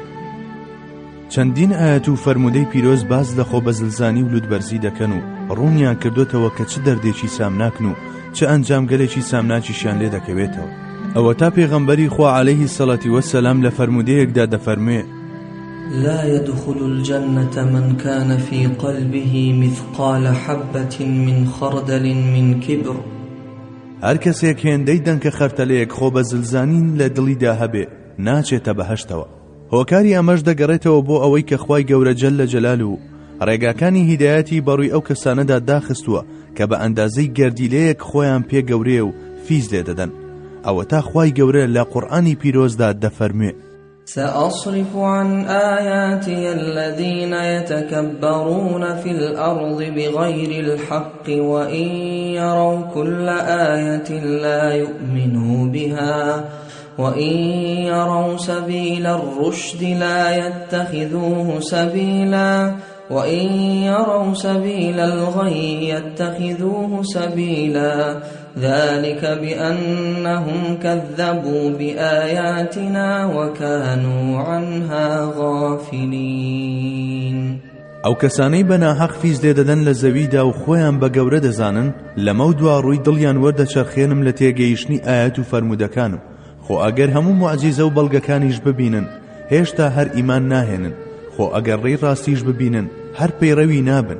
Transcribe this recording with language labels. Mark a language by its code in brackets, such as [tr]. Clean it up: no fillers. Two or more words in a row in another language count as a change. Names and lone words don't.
[ckb] چەندین ئاەت و فەرمودەی پیرۆز باز لە خۆبەزلزانی و لوودبەرزی دەکەن و ڕوونیان کردوتەوە کە چ دەردێکی سامناکن و چه ئەنجامگەلێکی سامناکیشیان لێ دەکەوێتەوە. ئەوە تا پێغەمبەری خوا [ar] عەلەیهی سەڵاتی وەسەلام [ckb] لە فەرمودەیەکدا دەفەرموێ [ar] لا يدخل الجنة من كان في قلبه مثقال حبة من خردل من كبر. [ckb] هەر کەسێک هێندەی دەنکە خەرتەلەیەک خۆبەزلزانین لە دڵیدا هەبێ ناچێتە بەهەشتەوە. هۆکاری ئەمەش دەگەڕێتەوە بۆ ئەوەی کە خوای گەورە [ar] جەلە جەلالوهو [ckb] و ڕێگاکانی هیدایەتی بەڕووی ئەو کەسانەدا داخستووە کە بە ئەندازەی گەردیلەیەک خۆیان پێ گەورەیە و فیز لێ دەدەن. ئەوە تا خوای گەورە لە قورئانی پیرۆزدا دەفەرموێ [ar] سأصرف عن آياتي الذين يتكبرون في الأرض بغير الحق وإن يروا كل آية لا يؤمنوا بها وإن يروا سبيل الرشد لا يتخذوه سبيلا وإن يروا سبيل الغي يتخذوه سبيلا ذلك بأنهم كذبوا بآياتنا وكانوا عنها غافلين. [ckb] ئەو کەسانەی بەناحەق فیز لێ دەدەن لە زەویدا و خۆیان بە گەورە دەزانن لەمە دوا ڕووی دڵیان وەردەچەرخێنم لە تێگەیشتنی ئاەت و فەرمودەکانم. خۆ ئەگەر هەموو موعجیزە و بەڵگەکانیش ببینن هێشتا هەر ئیمان ناهێنن. خۆ ئەگەر ڕێی ڕاستیش ببینن هەر پەیڕەوی نابن.